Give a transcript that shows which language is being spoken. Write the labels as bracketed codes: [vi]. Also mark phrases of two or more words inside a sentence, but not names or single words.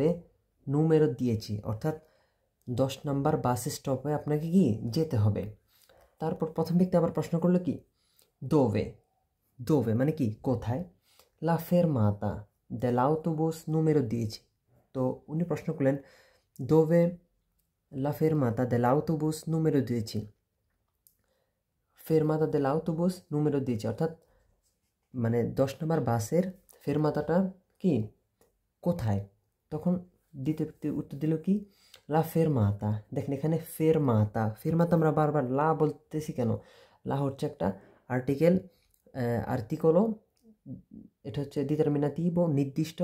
[it] numero dieci, [bn] অর্থাৎ 10 নম্বর বাস স্টপে আপনাকে কি যেতে হবে। তারপর প্রথম ব্যক্তি আবার প্রশ্ন করলো কি দোভে, দোভে মানে কি কোথায়, [it] la fermata del autobus numero dieci. [bn] তো উনি প্রশ্ন করলেন [it] dove la fermata dell'autobus numero 10, fermata dell'autobus numero 10, [bn] অর্থাৎ মানে 10 নম্বর বাসের ফেরমাতাটা কি কোথায়। তখন দ্বিতীয় ব্যক্তি উত্তর দিল কি [it] la fermata. [bn] দেখেন এখানে ফেরমাতা, ফেরমাতা আমরা বারবার লা বলতেছি কেন, লা হচ্ছে একটা আর্টিকেল, আর্টিকলও, এটা হচ্ছে ডিটারমিনাটিভো নির্দিষ্ট।